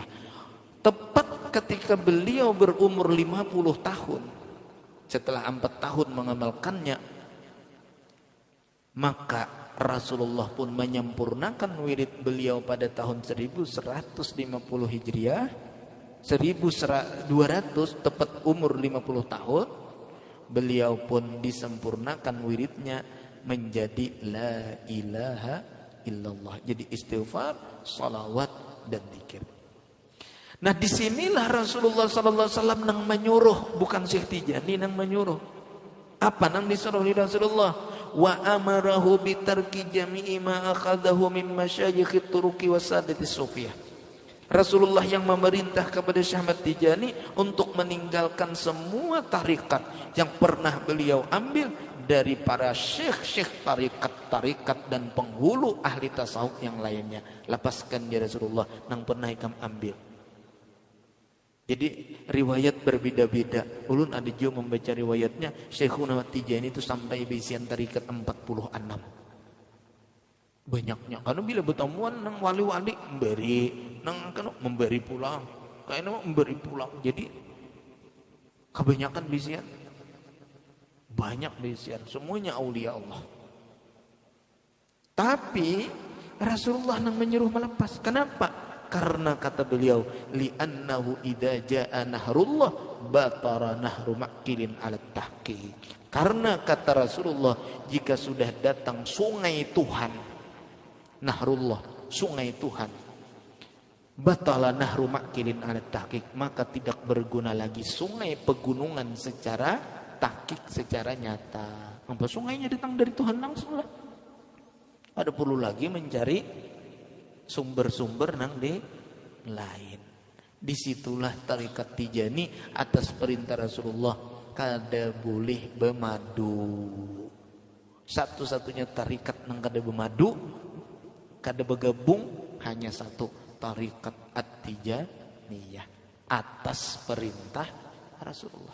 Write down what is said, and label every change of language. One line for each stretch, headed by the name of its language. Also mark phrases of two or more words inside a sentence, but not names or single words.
Banjar: Tepat ketika beliau berumur 50 tahun, setelah 4 tahun mengamalkannya, maka Rasulullah pun menyempurnakan wirid beliau pada tahun 1150 Hijriah, 1200 tepat umur 50 tahun, beliau pun disempurnakan wiridnya menjadi
Arabic: لا إله إلا الله.
Banjar: Jadi istighfar, salawat, dan zikir. Nah, disinilah Rasulullah
Arabic: صلى الله عليه وسلم
Banjar: nang menyuruh, bukan Syekh Tijani nang menyuruh. Apa nang disuruh oleh Rasulullah?
Arabic: وأمره بترك جميع ما أخذه من مشايخ الطرق وسادات الصوفية.
Banjar: Rasulullah yang memerintah kepada Syekh Ahmad Tijani untuk meninggalkan semua tarikat yang pernah beliau ambil dari para syekh-syekh tarikat dan penghulu ahli tasawuf yang lainnya. Lepaskan ya Rasulullah nang pernah ikam ambil. Jadi riwayat berbeda-beda. Ulun ada juga membaca riwayatnya Syekhuna Ahmad Tijani itu sampai bisian tarikat 46. Banyaknya. Karena bila bertemuan nang wali-wali memberi, nang kan memberi pulang. Kayaknya memberi pulang. Jadi kebanyakan bisian. Banyak bisian. Semuanya aulia Allah. Tapi Rasulullah nang menyuruh melepas. Kenapa? Karena kata beliau,
Arabic: لأنه إذا جاء نهر الله بطل نهر معقل على تحقيق.
Banjar: Karena kata Rasulullah, jika sudah datang sungai Tuhan, nahrullah, sungai Tuhan,
Arabic: بطل نهر معقل على تحقيق,
Banjar: maka tidak berguna lagi sungai pegunungan secara tahqiq, secara nyata. Apa sungainya datang dari Tuhan langsung lah. Ada perlu lagi mencari sumber-sumber nang di lain. Disitulah tarekat Tijani atas perintah Rasulullah kada boleh bermadu. Satu-satunya tarekat nang kada bermadu, kada bergabung, hanya satu, tarekat At-Tijaniyah atas perintah Rasulullah.